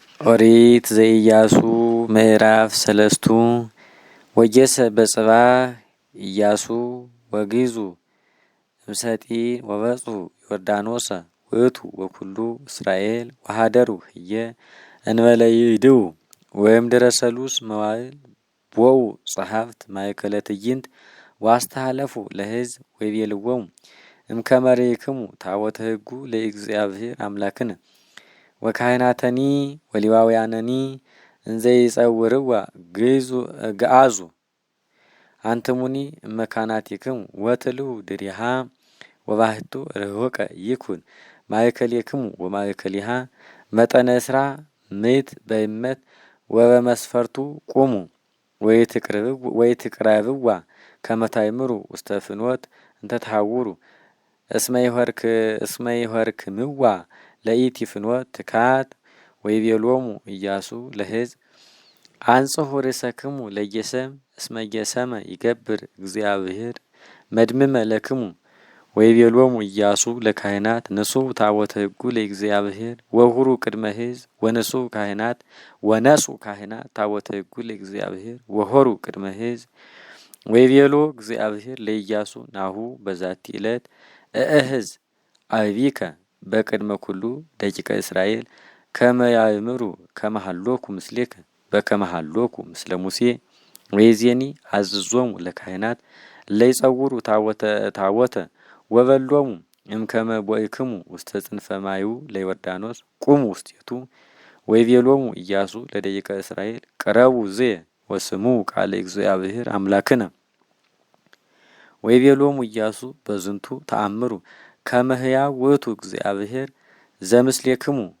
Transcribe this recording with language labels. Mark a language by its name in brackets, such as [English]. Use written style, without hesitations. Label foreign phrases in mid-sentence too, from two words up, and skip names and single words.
[Geez] ኦሪት ዘኢያሱ ምዕራፍ ሰለስቱ ወጀሰ በጽባህ ኢያሱ ወግዙ እምሰጢ ወበጹ ዮርዳኖሰ ውእቱ ወኩሉ እስራኤል ወሃደሩ ህየ እንበለ ይድው ወእምድረ ሰሉስ መዋዕል ቦኡ ጸሐፍት ማእከለ ትዕይንት ዋስተሃለፉ ለሕዝብ ወይቤልዎሙ እምከመ ርኢክሙ ታቦተ ሕጉ ለእግዚአብሔር አምላክነ ወካህናተኒ ወሌዋውያነኒ እንዘ ይጸውርዋ ገአዙ አንትሙኒ እመካናቲክሙ ወትልዉ ድሪሃ ወባህቱ ርሁቀ ይኩን ማእከሌክሙ ወማእከሊሃ መጠነ እስራ ምእት በእመት ወበመስፈርቱ ቁሙ ወይትቅረብዋ ከመ ታእምሩ ውስተ ፍኖት እንተ ተሐውሩ እስመ ይኆርክምዋ ለኢቲ ፍኖት ትካት ወይቤሎሙ ኢያሱ ለሕዝብ አንጽሑ ርእሰክሙ ለጌሰም እስመ ጌሰመ ይገብር እግዚአብሔር መድምመ ለክሙ ወይቤሎሙ ኢያሱ ለካህናት ንሱኡ ታቦተ ሕጉ ለእግዚአብሔር ወሁሩ ቅድመ ሕዝብ ወነሱኡ ካህናት ታቦተ ሕጉ ለእግዚአብሔር ወሆሩ ቅድመ ሕዝብ ወይቤሎ እግዚአብሔር ለኢያሱ ናሁ በዛቲ ዕለት እእህዝ አብይከ በቅድመ ኩሉ ደቂቀ እስራኤል ከመ ያእምሩ ከመ ሀሎኩ ምስሌከ በከመ ሀሎኩ ምስለ ሙሴ ወይዜኒ አዝዞሙ ለካህናት ለይጸውሩ ታቦተ ወበሎሙ እምከመ ቦእክሙ ውስተ ጽንፈ ማዩ ለዮርዳኖስ ቁሙ ውስቴቱ ወይቤሎሙ ኢያሱ ለደቂቀ እስራኤል ቅረቡ ዝየ ወስምዑ ቃለ እግዚአብሔር አምላክነ ወይቤሎሙ ኢያሱ በዝንቱ ተአምሩ ከመ ሕያው ውእቱ እግዚአብሔር ዘምስሌክሙ